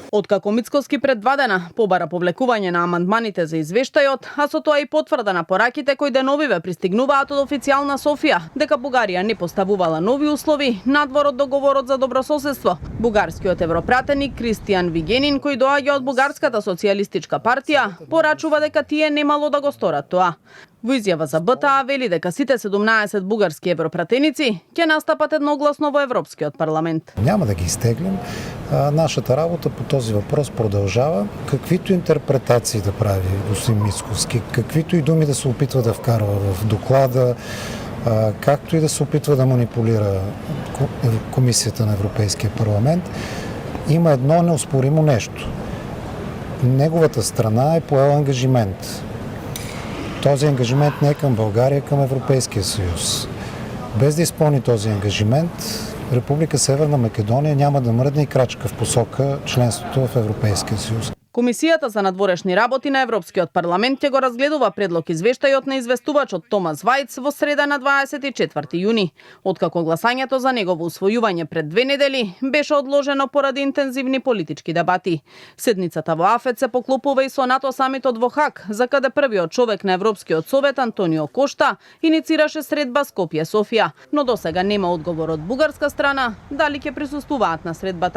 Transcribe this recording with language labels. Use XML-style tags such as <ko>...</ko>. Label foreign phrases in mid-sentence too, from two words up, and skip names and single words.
<mk>Откако Мицкоски пред 2 дена побара повлекување на амандманите за извештајот, а со тоа и потврда на пораките кои деновиве пристигнуваат од официјална Софија, дека Бугарија не поставувала нови услови надвор од договорот за добрососедство. Бугарскиот европратеник Кристијан Вигенин, кој доаѓа од Бугарската социјалистичка партија, порачува дека тие немало да го сторат тоа. Во изјава за БТА вели дека сите 17 бугарски европратеници ќе настапат едногласно во Европскиот парламент.</mk> <bg>Няма да ги изтеглим. Нашата работа по този въпрос продължава. Каквито интерпретации да прави господин Мицкоски, каквито и думи да се опитва да вкарва в доклада, както и да се опитва да манипулира Комисията на Европейския парламент, има едно неоспоримо нещо. Неговата страна е поела ангажимент. Този ангажимент не е към България, към Европейския съюз. Без да изпълни този ангажимент, Република Северна Македония няма да мръдне и крачка в посока членството в Европейския съюз.</bg> <mk>Комисијата за надворешни работи на Европскиот парламент ќе го разгледува предлог извештајот на известувачот Томас Вајц во среда на 24 јуни. Откако гласањето за негово усвојување пред 2 недели беше одложено поради интензивни политички дебати. Седницата во АФЕТ се поклопува и со НАТО самитот во Хаг, за каде првиот човек на Европскиот совет Антонио Кошта иницираше средба Скопје Софија, но досега нема одговор од бугарска страна дали ќе присуствуваат на средбата.</mk>